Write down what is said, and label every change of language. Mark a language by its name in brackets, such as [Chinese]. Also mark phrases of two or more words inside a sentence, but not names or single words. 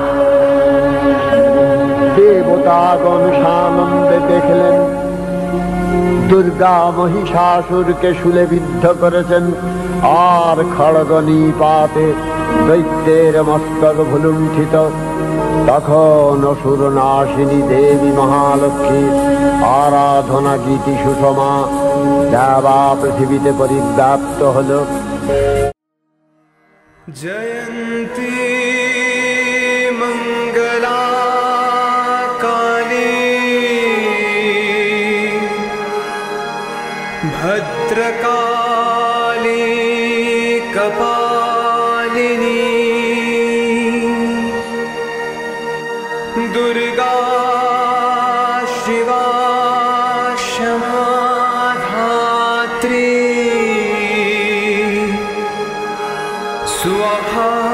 [Bangla] দেবতাগণ সানন্দে দেখলেন দুর্গা মহিষাসুরকে শূলে বিদ্ধ করেছেন আর খড়গ নিপাতে দৈত্যের মস্তক ভুলুণ্ঠিত। তখন অসুর নাশিনী দেবী মহালক্ষ্মী আরাধনা গীতি সুষমা দেবা পৃথিবীতে পরিব্যাপ্ত হল। [Sanskrit] जयन्ती मंगला काली भद्रकाली कपालिनी दुर्गा शिवा क्षमा धात्री स्वाहा